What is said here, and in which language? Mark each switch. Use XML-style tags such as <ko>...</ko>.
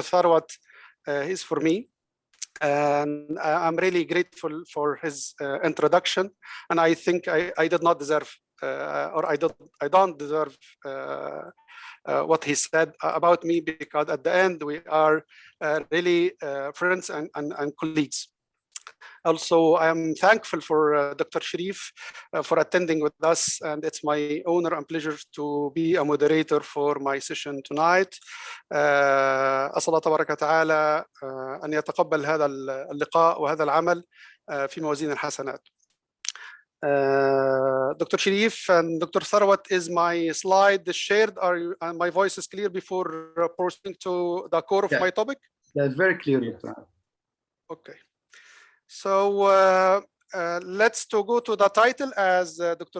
<en>Tharwat is for me, and I'm really grateful for his introduction, and I think I did not deserve or I don't deserve what he said about me, because at the end we are really friends and colleagues. Also, I am thankful for Dr. Sharif for attending with us, and it's my honor and pleasure to be a moderator for my session tonight.</en> <ar>أسأل الله تبارك وتعالى أن يتقبل هذا اللقاء وهذا العمل في موازين الحسنات.</ar> <en>Dr. Sharif and Dr. Tharwat, is my slide shared? And my voice is clear before proceeding to the core of my topic? That's very clear, Dr. Okay. So let's go to the title. As Dr.</en>